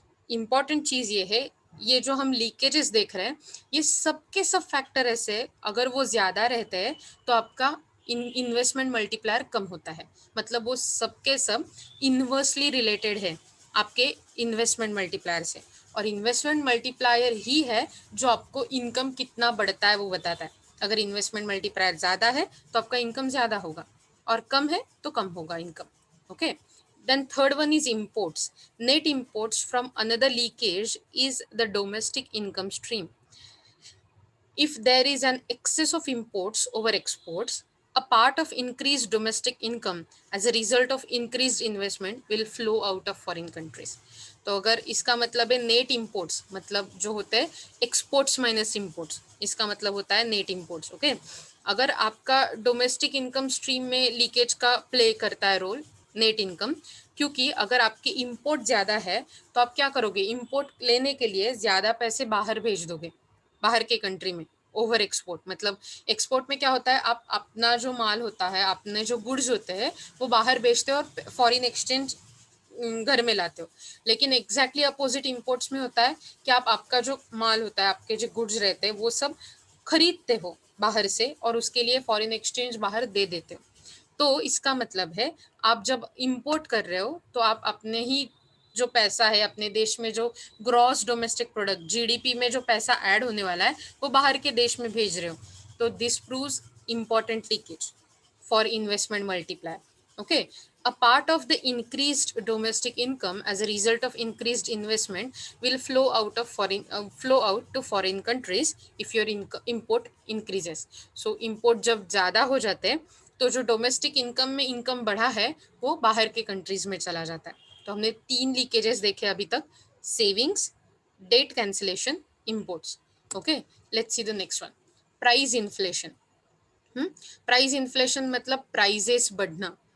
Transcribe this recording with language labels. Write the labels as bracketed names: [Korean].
[Hindi] Important चीज ये है, ये जो हम लीकेजेस देख रहे हैं ये सब के सब फैक्टर ऐसे अगर वो ज्यादा रहते हैं तो आपका इन्वेस्टमेंट मल्टीप्लायर कम होता है, मतलब वो सब के सब इन्वर्सली रिलेटेड है आपके इन्वेस्टमेंट मल्टीप्लायर से। और इन्वेस्टमेंट मल्टीप्लायर ही है जो आपको इनकम कितना बढ़ता है वो बताता है। अगर इन्वेस्टमेंट मल्टीप्लायर ज्यादा है तो आपका इनकम ज्यादा होगा, और कम है तो कम होगा income. [English] Okay, then third one is imports. Net imports from another leakage is the domestic income stream. If there is an excess of imports over exports, a part of increased domestic income as a result of increased investment will flow out of foreign countries. [Hindi] तो अगर इसका मतलब है net imports, मतलब जो होते हैं exports minus imports, इसका मतलब होता है नेट इंपोर्ट्स। ओके, अगर आपका डोमेस्टिक इनकम स्ट्रीम में लीकेज का प्ले करता है रोल नेट इनकम, क्योंकि अगर आपकी इंपोर्ट ज्यादा है तो आप क्या करोगे, इंपोर्ट लेने के लिए ज्यादा पैसे बाहर भेज दोगे, बाहर के कंट्री में। ओवर एक्सपोर्ट मतलब एक्सपोर्ट में क्या होता है, आप अपना जो माल होता है, अपने जो गुड्स होते हैं वो बाहर बेचते हो और फॉरेन एक्सचेंज घर में लाते हो। लेकिन एग्जैक्टली अपोजिट इंपोर्ट्स में होता है कि आप आपका जो माल होता है, आपके जो गुड्स रहते हैं वो सब खरीदते हो बाहर से और उसके लिए फॉरेन एक्सचेंज बाहर दे देते हो। तो इसका मतलब है आप जब इंपोर्ट कर रहे हो तो आप अपने ही जो पैसा है अपने देश में, जो ग्रॉस डोमेस्टिक प्रोडक्ट जीडीपी में जो पैसा ऐड होने वाला है वो बाहर के देश में भेज रहे हो। [English] तो this proves important leakage for investment multiplier. Okay, a part of the increased domestic income as a result of increased investment will flow out to foreign countries if your import increases. So [Hindi] import जब ज्यादा हो जाते हैं तो जो domestic income में income बढ़ा है वो बाहर के कंट्रीज में चला जाता है। तो हमने 3 लीकेजेस देखे अभी तक, savings, date cancellation, imports. [English] Okay, let's see the next one, price inflation. Price inflation [Hindi] मतलब प्राइजेस बढ़ना।